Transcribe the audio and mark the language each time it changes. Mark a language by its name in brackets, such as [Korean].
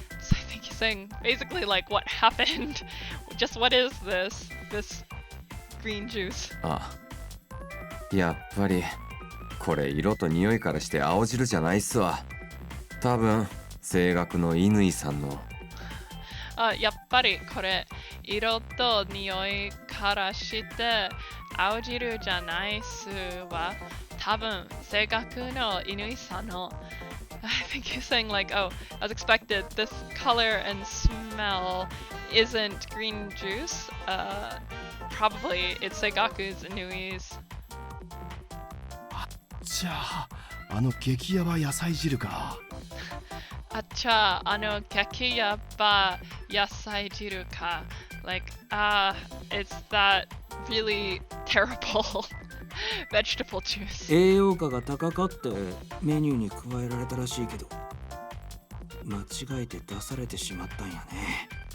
[English] So I think he's saying basically like what happened. Just what is this green juice? [Japanese] あ、やっぱりこれ色と匂いからして青汁じゃないっすわ。多分声楽の乾さんの。やっぱりこれ色と匂いからして青汁じゃないっすわ。多分声楽の乾さんの。 [English] I think he's saying like, oh, as expected, this color and smell isn't green juice. Probably it's Seigaku's Inui's. [Japanese] じゃああの激ヤバ野菜汁か。 Acha, ano geki yaba yasai jiru ka. [English] Like, it's that really terrible vegetable juice. [Japanese] 栄養価が高かってメニューに加えられたらしいけど、間違えて出されてしまったんやね。